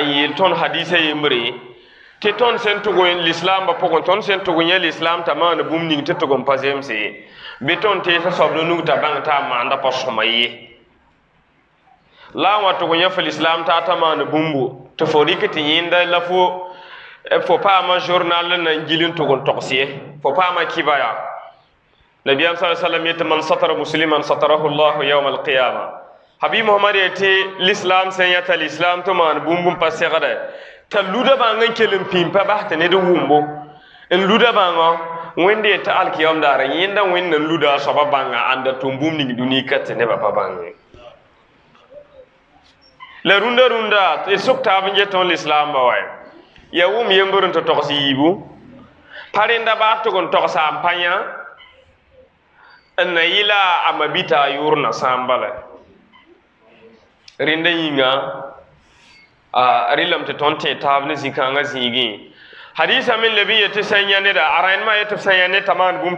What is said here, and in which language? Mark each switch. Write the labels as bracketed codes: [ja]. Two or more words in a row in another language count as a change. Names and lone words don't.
[mos] yeel tõnd hadisa yembre tɩ tõnd sẽn tʋg lislaambã pʋgẽ tõnd sẽn tʋg n yã lislaam t'a maana bũmb ning tɩ tʋg n pa zemse bɩ tõnd teesã soab no nug t'a bãng t'a maanda pa sõma ye la n wa tʋg n yã fo lislaam t'a ta maan bũmbu tɩ fo rɩk tɩ yẽnda la fo paama journal n na n gil n tʋg n togs ye fo paama kiba yaa nabiyam sa sallam yetɩ [ar] man satara musliman satarahu llahu yauma alqiyama [mos] habib mohamad yetɩ lislaam sẽn yã t'a lislaam tɩ maan bũmb n pa segdɛ t'a luda bãng n kell n pĩm pa bas tɩ ned wʋmbo n luda bãngã wẽnd yetɩ alkiyam daara yẽnda wẽnd n luda a soaba bãnga ãnda tʋm bũmb ning dũni ka tɩ nebã pa bãnge la rũndã tɩ sʋk taab n get tõnd lislaambã wa ya wʋm yembr n tɩ togs yiibu pa rẽnda baa tʋg n togsa n pa yã n na yɩla a mabita a yʋʋrna sãam bala rẽnda yĩnga a rɩlame tɩ tõnd tẽ taab ne zĩ-kãngã zĩigẽ hadisa min le bɩ yetɩ sẽn yã neda a rãynemã yetɩ b sẽn yã ne t'a maan bũmb tɩ